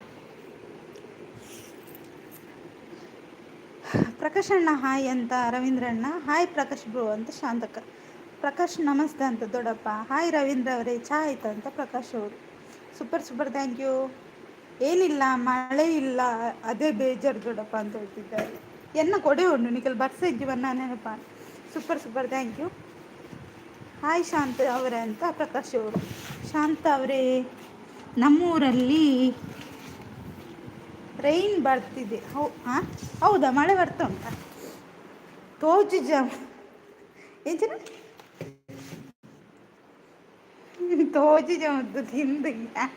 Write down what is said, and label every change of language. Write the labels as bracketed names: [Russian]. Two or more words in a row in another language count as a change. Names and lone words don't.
[Kannada] ಪ್ರಕಾಶ್ ಅಣ್ಣ ಹಾಯ್ ಅಂತ ರವೀಂದ್ರಣ್ಣ. ಹಾಯ್ ಪ್ರಕಾಶ್ ಬ್ರೋ ಅಂತ ಶಾಂತಕ್ಕ. ಪ್ರಕಾಶ್ ನಮಸ್ತೆ ಅಂತ ದೊಡ್ಡಪ್ಪ. ಹಾಯ್ ರವೀಂದ್ರ ಅವರೇ ಚಾ ಆಯ್ತಾ ಅಂತ ಪ್ರಕಾಶ್ ಅವರು. [English] super super thank you. [Kannada] ಏನಿಲ್ಲ ಮಳೆ ಇಲ್ಲ ಅದೇ ಬೇಜಾರು ದೊಡ್ಡಪ್ಪ ಅಂತ ಹೇಳ್ತಿದ್ದಾರೆ. [Tulu] ಎನ್ನ ಕೊಡೆ ಉಂಡು ನಿಖಲ್ ಬರ್ಸ ಇದ್ದೀವನ್ನ ನೆನಪ. [English] super super thank you. [Kannada] ಹಾಯ್ ಶಾಂತ ಅವರೇ ಅಂತ ಪ್ರಕಾಶ್ ಅವರು. ಶಾಂತ ಅವರೇ ನಮ್ಮೂರಲ್ಲಿ ರೈನ್ ಬರ್ತಿದೆ. ಹೌದಾ ಮಳೆ ಬರ್ತಾ ಉಂಟಾ. ತೋಜು ಜಾಮ್ ಏನ ತೋಜು ಜಾಮದ್ದು ತಿಂದಿಲ್ಲ.